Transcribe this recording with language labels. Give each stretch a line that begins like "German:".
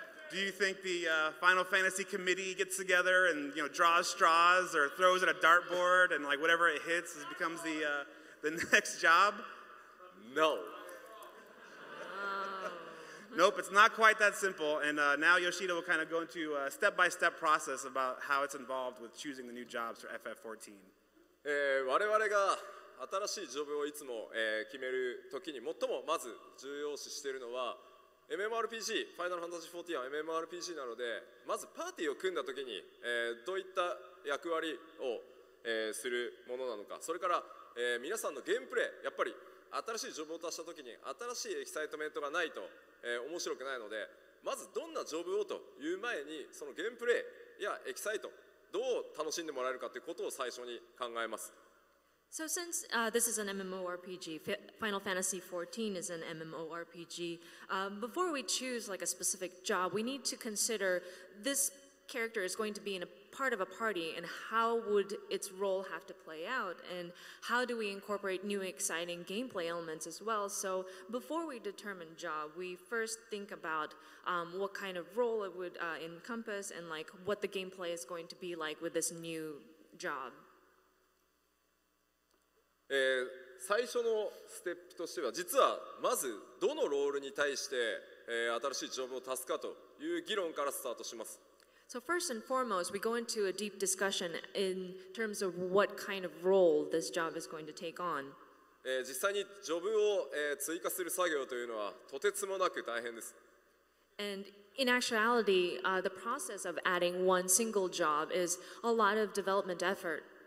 English: Do you think the Final Fantasy committee gets together and, you know, draws straws or throws at a dartboard and like whatever it hits becomes the next job? No. Nope, it's not quite that simple. And now Yoshida will kind of go into a step-by-step process about how it's involved with choosing the new jobs for FF14.
Japanese: 我々が新しいジョブをいつも、決めるときに最もまず重要視しているのはMMORPG、ファイナルファンタジー14は MMORPG なので、まずパーティーを組んだときに、どういった役割を、するものなのか、それから、皆さんのゲームプレイ、やっぱり新しいジョブを足したときに新しいエキサイトメントがないと、面白くないので、まずどんなジョブをという前にそのゲームプレイやエキサイト、どう楽しんでもらえるかということを最初に考えます。
English: So since this is an MMORPG, Final Fantasy XIV is an MMORPG, before we choose like a specific job, we need to consider this character is going to be in a part of a party and how would its role have to play out and how do we incorporate new exciting gameplay elements as well. So before we determine job, we first think about what kind of role it would encompass and like what the gameplay is going to be like with this new job.
Japanese: 最初のステップとしては実はまずどのロールに対して、新しいジョブを足すかという議論からスタートします。
English: So first and foremost, we go into a deep discussion in terms of what kind of role this job is going to take on.
Japanese: 実際にジョブを、追加する作業というのはとてつもなく大変です。
English: And in actuality, the process of adding one single job is a lot of development effort.